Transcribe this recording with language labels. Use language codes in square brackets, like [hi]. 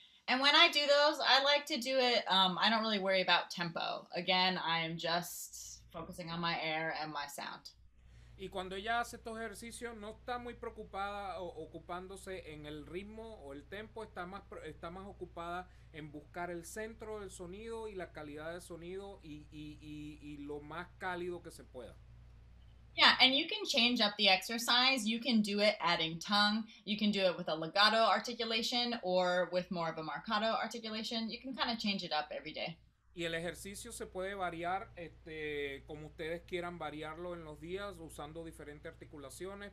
[en] And when I do those, I like to do it, I don't really worry about tempo. Again, I am just focusing on my air and my sound. [es] Y cuando ella hace estos ejercicios no está muy preocupada ocupándose en el ritmo o el tempo, está más ocupada en buscar el centro del sonido y la calidad del sonido y lo más cálido que se pueda. [en] Yeah, and you can change up the exercise. You can do it adding tongue. You can do it with a legato articulation or with more of a marcato articulation. You can kind of change it up every day. [es] Y el ejercicio se puede variar como ustedes quieran variarlo en los días usando diferentes articulaciones.